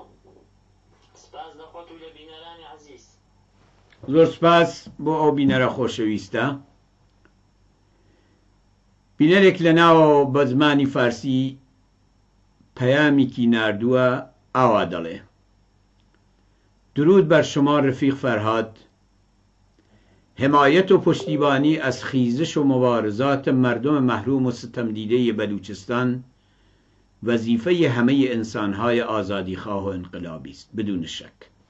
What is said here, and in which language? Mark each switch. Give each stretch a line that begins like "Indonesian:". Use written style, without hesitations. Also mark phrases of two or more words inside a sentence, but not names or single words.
Central Kurdish: سپاس دەخۆت و لە بینەرانی عەزیز. زۆر سپاس بۆ ئەو بینەرە خۆشەویستە. بینەرێک لە ناوەوە بە زمانی فارسی پەیامێکی ناردووە ئاوا دەڵێ:
Persian: درود بر شما رفیق فرهاد. حمایت و پشتیبانی از خیزش و مبارزات مردم محروم و ستمدیده بلوچستان وظیفه همه انسانهای آزادیخواه و انقلابی است بدون شک.